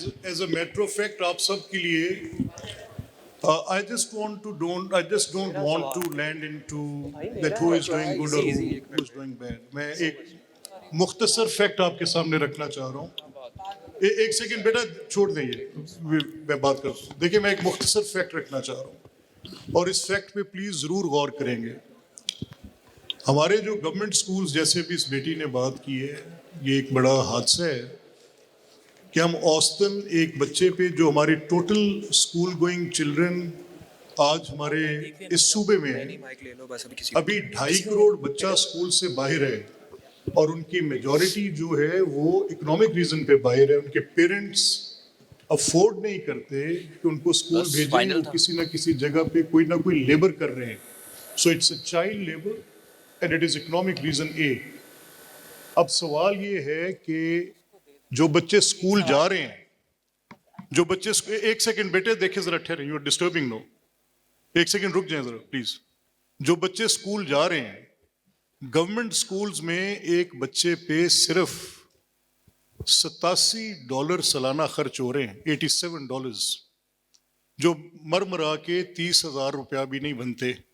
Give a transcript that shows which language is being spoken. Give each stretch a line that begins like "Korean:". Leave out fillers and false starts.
English: As a matter of fact,
Urdu: آپ سب کے لیے
English: I just don't want to land into that who is doing good or who is doing bad.
Urdu: میں ایک مختصر fact آپ کے سامنے رکھنا چاہ رہا ہوں. ایک سیکنڈ بیٹا چھوڑ دیں, یہ میں بات کرتا ہوں. دیکھیں میں ایک مختصر فیکٹ رکھنا چاہ رہا ہوں اور اس فیکٹ پہ پلیز ضرور غور کریں گے. ہمارے جو گورنمنٹ سکولز, جیسے بھی اس بیٹی نے بات کی ہے, یہ ایک بڑا حادثہ ہے کہ ہم اوسطاً ایک بچے پہ, جو ہماری ٹوٹل اسکول گوئنگ چلڈرن آج ہمارے اس صوبے میں ہیں, ابھی 2.5 کروڑ بچہ اسکول سے باہر ہے اور ان کی میجورٹی جو ہے وہ اکنامک ریزن پہ باہر ہے. ان کے پیرنٹس افورڈ نہیں کرتے کہ ان کو اسکول بھیجیں, وہ کسی نہ کسی جگہ پہ کوئی نہ کوئی لیبر کر رہے ہیں.
English: So it's a child labour and it is economic reason ah.
Urdu: اب سوال یہ ہے کہ جو بچے اسکول جا رہے ہیں, جو بچے, ایک سیکنڈ بیٹے دیکھیں ذرا, ٹھہریں,
English: You are disturbing.
Urdu: نو, ایک سیکنڈ رک جائیں ذرا پلیز. جو بچے اسکول جا رہے ہیں, گورنمنٹ اسکولز میں ایک بچے پہ صرف $87 سالانہ خرچ ہو رہے ہیں, $87, جو مرمرا کے 30,000 روپیہ بھی نہیں بنتے.